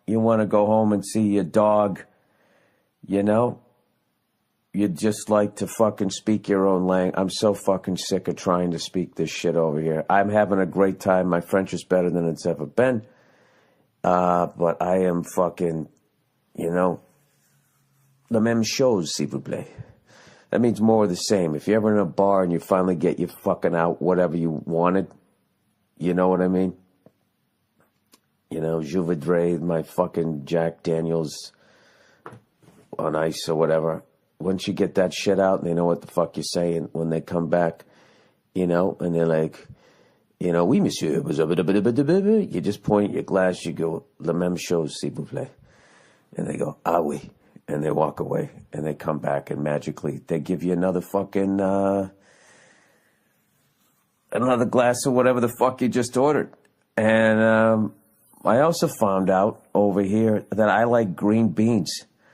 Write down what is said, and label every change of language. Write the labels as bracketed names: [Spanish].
[English] You want to go home and see your dog. You know? You'd just like to fucking speak your own language. I'm so fucking sick of trying to speak this shit over here. I'm having a great time. My French is better than it's ever been. But I am fucking, [French] la même chose, s'il vous plaît. [English] That means more of the same. If you're ever in a bar and you finally get your fucking out whatever you wanted, you know what I mean? [French] Je voudrais [English] my fucking Jack Daniels on ice or whatever. Once you get that shit out and they know what the fuck you're saying when they come back, and they're like, [French] oui, monsieur. [English] You just point at your glass, you go, [French] la même chose, s'il vous plaît. [English] And they go, [French] ah oui. [English] And they walk away and they come back and magically they give you another fucking, another glass of whatever the fuck you just ordered. And I also found out over here that I like green beans.